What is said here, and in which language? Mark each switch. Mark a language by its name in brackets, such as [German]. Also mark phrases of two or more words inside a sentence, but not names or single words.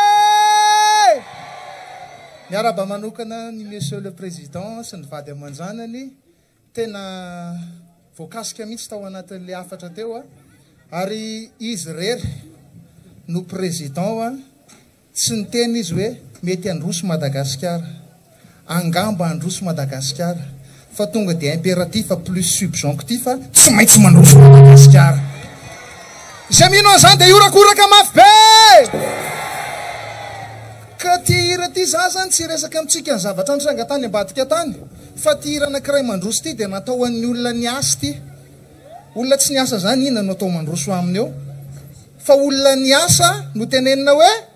[Malagasy] miaraba manokana ny [French] monsieur le président [Malagasy] sy ny vady aman-janany tena voakasika mihitsy tao anatin'le afatra teo a ary izy rery no président a tsy ny tena izy hoe mety androso Madagasikara angamba androso Madagasikara fa tonga dia [French] impératif plus subjonctif [Malagasy] tsy maintsy mandroso Madagasikara izay mino an'izany dia iorakoraka mafy be ka ty hira ty za zany tsy resaka amintsika ny zavatra nisanga tany ambadika tany fa ty hira anankiray mandroso ty dia natao an'ny olona niasa ty olona tsy niasa zany ina no atao mandroso aminy eo fa olona niasa no tenenina hoe